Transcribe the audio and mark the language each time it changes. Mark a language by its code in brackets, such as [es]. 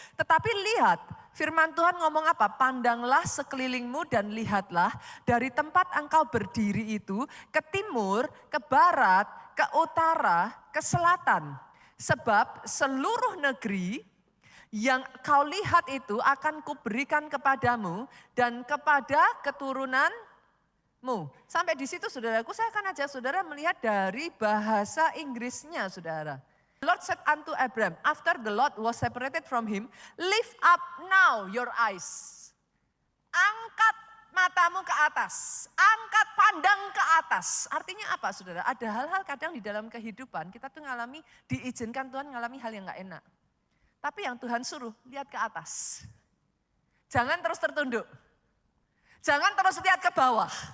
[id] Tetapi lihat, firman Tuhan ngomong apa? Pandanglah sekelilingmu dan lihatlah dari tempat engkau berdiri itu ke timur, ke barat, ke utara, ke selatan. Sebab seluruh negeri yang kau lihat itu akan kuberikan kepadamu dan kepada keturunanmu. Sampai di situ saudaraku, saya akan ajak saudara melihat dari bahasa Inggrisnya saudara. [en] The Lord said unto Abram, after the Lord was separated from him, lift up now your eyes. [id] Angkat matamu ke atas, angkat pandang ke atas. Artinya apa saudara? Ada hal-hal kadang di dalam kehidupan kita tuh diizinkan Tuhan ngalami hal yang gak enak. Tapi yang Tuhan suruh, lihat ke atas. Jangan terus tertunduk. Jangan terus lihat ke bawah.